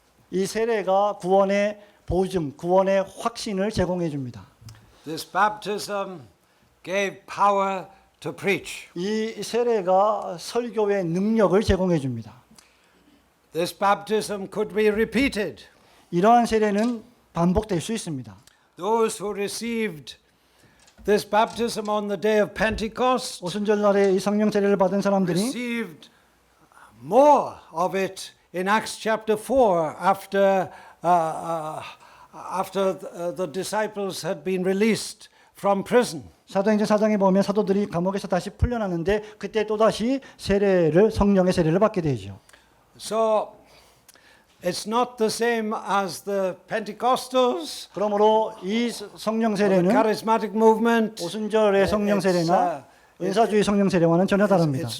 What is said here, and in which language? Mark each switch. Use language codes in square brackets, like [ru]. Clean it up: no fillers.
[ko] 이 세례가 구원의 보증, 구원의 확신을 제공해 줍니다. [en] This baptism gave power to preach. [ko] 이 세례가 설교의 능력을 제공해 줍니다. [en] This baptism could be repeated. [ko] 이러한 세례는 반복될 수 있습니다. [en] Those who received this baptism on the day of Pentecost [ko] 오순절날에 이 성령 세례를 받은 사람들이 [en] received more of it in Acts chapter 4 after the disciples had been released from prison. [ko] 사도행전 4장에 보면 사도들이 감옥에서 다시 풀려나는데 그때 또다시 세례를 성령의 세례를 받게 되죠. [en] So it's not the same as the Pentecostals, [ko] 그러므로 이 성령 [en] the [ko] 세례는 [en] charismatic movement. [ko] 오순절의 성령 세례나 은사주의 성령 세례와는 전혀 다릅니다.